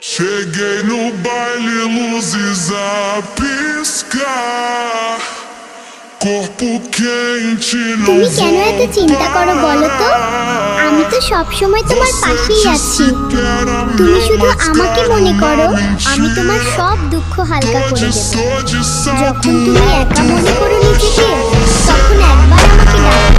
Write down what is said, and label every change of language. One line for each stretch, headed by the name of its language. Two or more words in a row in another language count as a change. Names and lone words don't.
Portuguese: Cheguei no baile, luzes a piscar. Corpo quente, não
Bangla: তুমি কেন এত চিন্তা করো বলো তো? আমি তো সব সময় তোমার পাশেই আছি। তুমি শুধু আমাকে মনে করো, আমি তোমার সব দুঃখ হালকা করে দেব। যখন তুমি একা মনে করো নিজেকে, তখন একবার আমাকে ডাকো।